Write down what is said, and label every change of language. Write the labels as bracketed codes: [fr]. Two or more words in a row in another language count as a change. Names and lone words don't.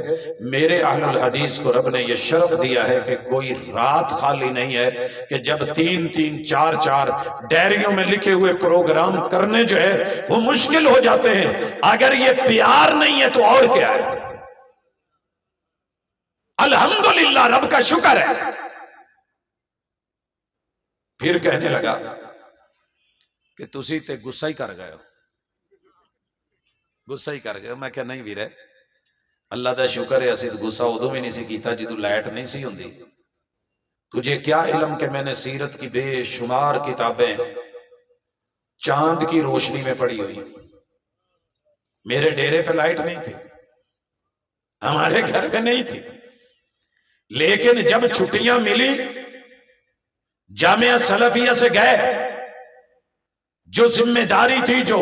[ur] میرے اہل الحدیث کو رب نے یہ شرف دیا ہے کہ کوئی رات خالی نہیں ہے کہ جب 3-3 4-4 ڈائریوں میں لکھے ہوئے پروگرام کرنے جو ہے وہ مشکل ہو جاتے ہیں۔ اگر یہ پیار نہیں ہے تو اور کیا ہے؟ الحمدللہ، رب کا شکر ہے۔ [pa] پھر کہنے لگا کہ تسی تے غصہ ہی کر گئے ہو، غصہ ہی کر گئے ہو۔ میں کہا نہیں ویرے، اللہ دا شکر ہے اسی غصہ ادو بھی نہیں سی کیتا جدو لائٹ نہیں سی ہوندی۔ [ur] تجھے کیا علم کہ میں نے سیرت کی بے شمار کتابیں چاند کی روشنی میں پڑھی ہوئی۔ میرے ڈیرے پہ لائٹ نہیں تھی، ہمارے گھر پہ نہیں تھی، لیکن جب چھٹیاں ملی جامعہ سلفیہ سے گئے، جو ذمہ داری تھی،